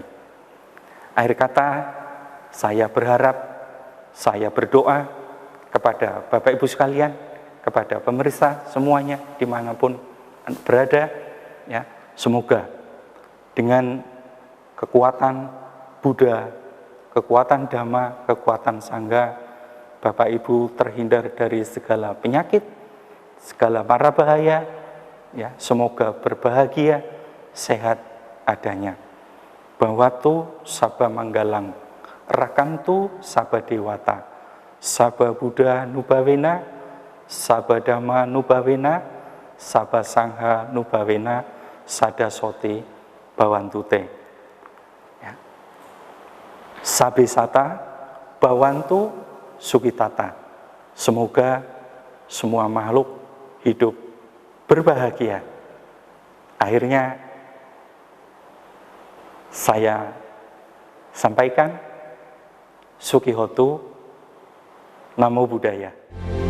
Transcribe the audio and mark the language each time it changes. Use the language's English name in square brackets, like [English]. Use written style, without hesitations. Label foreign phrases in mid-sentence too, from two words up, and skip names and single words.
[Indonesian] Akhir kata, saya berharap, saya berdoa kepada Bapak Ibu sekalian, kepada pemirsa semuanya dimanapun berada, ya, semoga dengan kekuatan Buddha, kekuatan Dhamma, kekuatan Sangha, Bapak Ibu terhindar dari segala penyakit, segala mara bahaya, ya, semoga berbahagia, sehat adanya. [Pali] Bhawatu sabba manggalang, rakantu sabba dewata, sabba Buddha nubawena, sabadama nubawena, sabasangha nubawena, sadasoti bawantute. [Indonesian] Ya. [Pali] Sabesata bawantu sukitata. [Indonesian] Semoga semua makhluk hidup berbahagia. Akhirnya saya sampaikan [Pali] Sukihoto, Namo Buddhaya.